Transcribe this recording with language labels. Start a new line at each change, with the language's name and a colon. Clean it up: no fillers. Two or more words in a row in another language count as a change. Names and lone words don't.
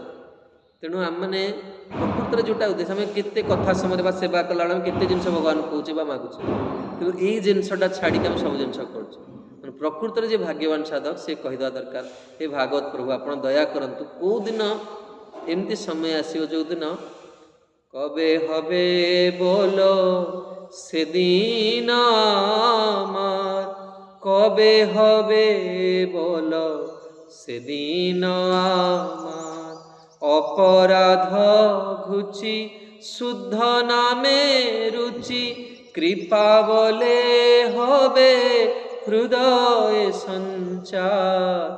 Odia: ତେଣୁ ଆମମାନେ ପ୍ରକୃତରେ ଯେଉଁଟା ଉଦ୍ଦେଶ୍ୟ, ଆମେ କେତେ କଥା ସମୟରେ ବା ସେବା କଲାବେଳେ ଆମେ କେତେ ଜିନିଷ ଭଗବାନ କହୁଛେ ବା ମାଗୁଛେ, କିନ୍ତୁ ଏଇ ଜିନିଷଟା ଛାଡ଼ିକି ଆମେ ସବୁ ଜିନିଷ କରୁଛେ। ତେଣୁ ପ୍ରକୃତରେ ଯେ ଭାଗ୍ୟବାନ ସାଧକ ସେ କହିଦେବା ଦରକାର, ହେ ଭାଗବତ ପ୍ରଭୁ ଆପଣ ଦୟା କରନ୍ତୁ, କେଉଁଦିନ ଏମିତି ସମୟ ଆସିବ ଯେଉଁଦିନ
Bangla: কবে হবে বলো সেদিন আমার, কবে হবে বলো সেদিন আমার, অপরাধ ঘুচি শুদ্ধ নামে রুচি, কৃপা বলে হবে হৃদয়ে সঞ্চার,